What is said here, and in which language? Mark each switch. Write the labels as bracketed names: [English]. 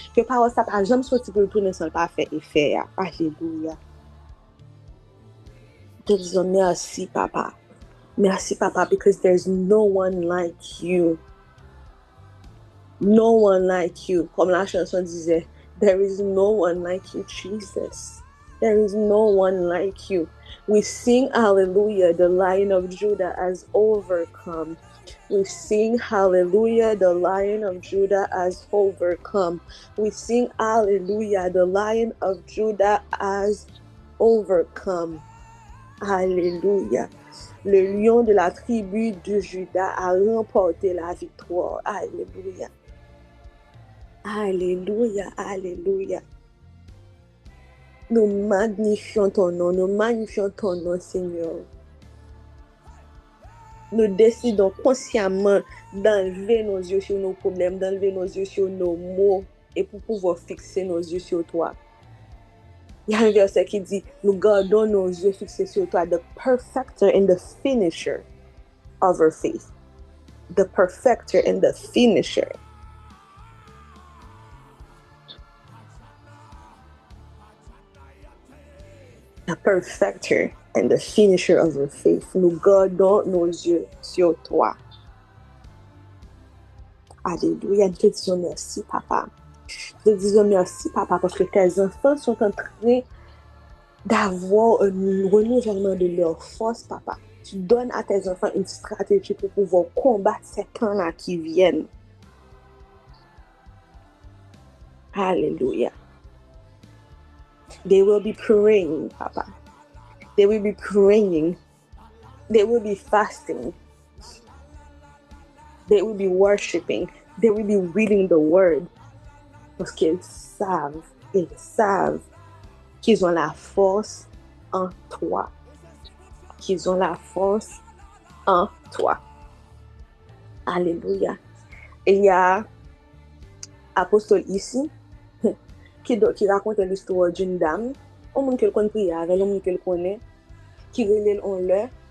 [French] Que la parole ça pas jamais sorti pour tourner sans pas faire effet. Alléluia. Te disons merci, papa. Merci, Papa, [English] because there's no one like you. No one like you. [French] Comme la chanson disait, [English] there is no one like you, Jesus. There is no one like you. We sing hallelujah, the Lion of Judah has overcome. We sing hallelujah, the Lion of Judah has overcome. We sing hallelujah, the Lion of Judah has overcome. Hallelujah. [French] Le lion de la tribu de Juda a remporté la victoire. Alléluia. Alléluia. Alléluia. Nous magnifions ton nom, Seigneur. Nous décidons consciemment d'enlever nos yeux sur nos problèmes, d'enlever nos yeux sur nos maux et pour pouvoir fixer nos yeux sur toi. Il y a un verset qui dit, nous gardons nos yeux fixés sur toi, [English] the perfecter and the finisher of our faith. The perfecter and the finisher. The perfecter and the finisher of our faith. [French] Nous gardons nos yeux sur toi. Alléluia. Nous te disons merci, papa. Nous te disons merci, papa, parce que tes enfants sont en train d'avoir un renouvellement de leur force, papa. Tu donnes à tes enfants une stratégie pour pouvoir combattre ces temps-là qui viennent. [English] Hallelujah. They will be praying, papa. They will be praying. They will be fasting. They will be worshiping. They will be reading the word. [French] Parce qu'ils savent qu'ils ont la force en toi. Qu'ils ont la force en toi. Alléluia. Il y a apostole ici qui raconte l'histoire d'une dame, on monde qu'elle connaît prière, on monde qu'elle connaît, qui relève en l'air.